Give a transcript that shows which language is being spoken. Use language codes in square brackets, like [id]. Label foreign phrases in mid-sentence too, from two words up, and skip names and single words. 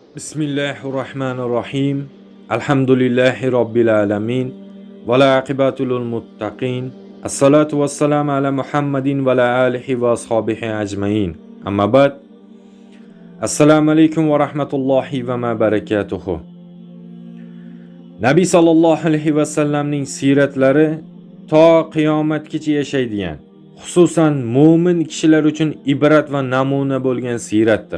[ar] بسم الله الرحمن الرحيم. الحمد لله رب العالمين. والعاقبة للمتقين. والصلاة والسلام على محمد وعلى آله وأصحابه أجمعين. أما بعد. السلام عليكم ورحمة الله وبركاته. [uz] Nabiy sallallohu alayhi va sallamning siratlari to qiyomatgacha yashaydigan, xususan mu'min kishilar uchun ibrat va namuna bo'lgan siratdir.